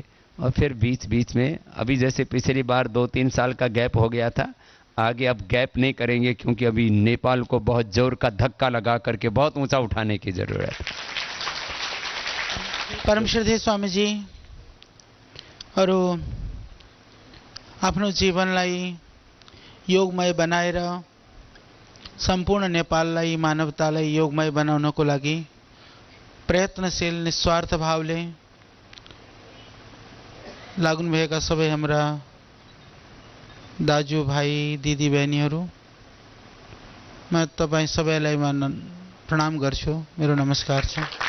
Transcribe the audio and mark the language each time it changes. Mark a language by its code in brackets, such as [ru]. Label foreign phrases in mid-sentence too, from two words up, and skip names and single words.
[hi] और फिर बीच बीच में, अभी जैसे पिछली बार 2-3 साल का गैप हो गया था, आगे अब गैप नहीं करेंगे, क्योंकि अभी नेपाल को बहुत जोर का धक्का लगा करके बहुत ऊंचा उठाने की जरूरत है। [ne] परम श्रद्धेय स्वामी जी और आफ्नो जीवनलाई योगमय बनाएर सम्पूर्ण नेपाललाई, मानवतालाई योगमय बनाउनको लागि प्रयत्नशील निस्वार्थ भावले लाग्नुभएका सबै हाम्रा दाजु भाइ दिदी बहिनीहरू, म तपाईँ सबैलाई प्रणाम गर्छु, मेरो नमस्कार छ।